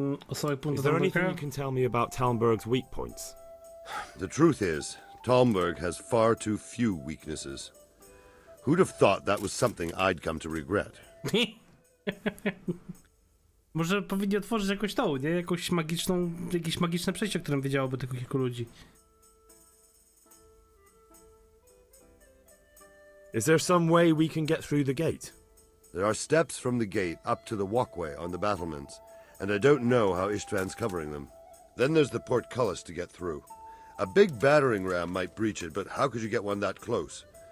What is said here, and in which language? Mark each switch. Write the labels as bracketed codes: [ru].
[en] Is there anything you can tell me about Talmberg's weak points? The truth is, Talmberg has far too few weaknesses. Who'd have thought that was something I'd come to regret? [pl] Może powinni otworzyć jakąś tą, nie? Jakąś magiczną, jakieś magiczne przejście, o którym wiedziałoby tylko kilku ludzi. [en] Is there some way we can get through the gate? There are steps from the gate up to the walkway on the battlements, and I don't know how Ishtvan's covering them. Then there's the portcullis to get through. A big battering ram might breach it, but how could you get one that close?